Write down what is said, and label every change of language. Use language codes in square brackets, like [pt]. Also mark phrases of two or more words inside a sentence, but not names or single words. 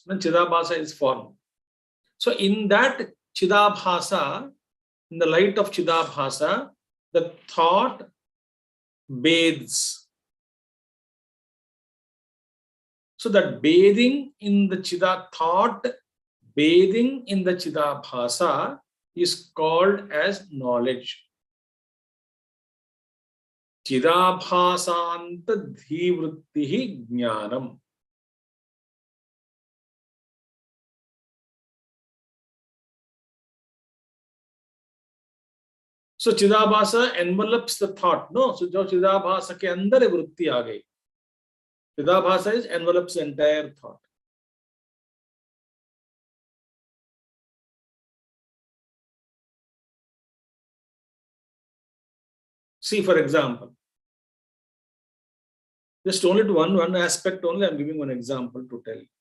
[en] Then Chidabhasa is formed. So in that Chidabhasa, in the light of Chidabhasa, the thought bathes. So that bathing in the thought bathing in the Chidabhasa is called as knowledge. [sa] Chidabhasanta dhivrittihi jnanam. So Chidabhasa envelops the thought. [en] No, [hi] so Chidabhasa ke andar a vritti aa gayi. [en] Chidabhasa is envelops the entire thought. See, for example, just only to one aspect only, I am giving one example to tell you.